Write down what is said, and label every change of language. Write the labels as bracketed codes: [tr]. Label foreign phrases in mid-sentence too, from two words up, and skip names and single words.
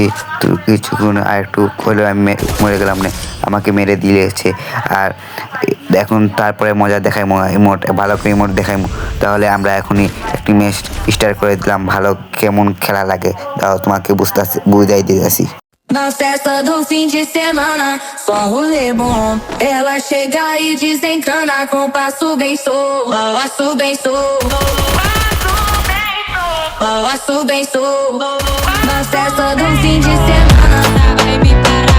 [bn] তো কিছুক্ষণ আর একটু হলেও আমি মরে গেলাম না, আমাকে মেরে দিয়েছে। আর এখন তারপরে মজা দেখাই, ইমোট ভালো করে ইমোট দেখাই। তাহলে আমরা এখনই একটি [en] match start [bn] করে দিলাম, ভালো কেমন খেলা লাগে তাও তোমাকে বুঝাই দিতেছি। [pt] Na festa do fim de semana, só rolê bom. Ela chega e desencana com passo bem solto. Passo bem solto. Passo bem solto. Na festa do fim de semana, vai me parar.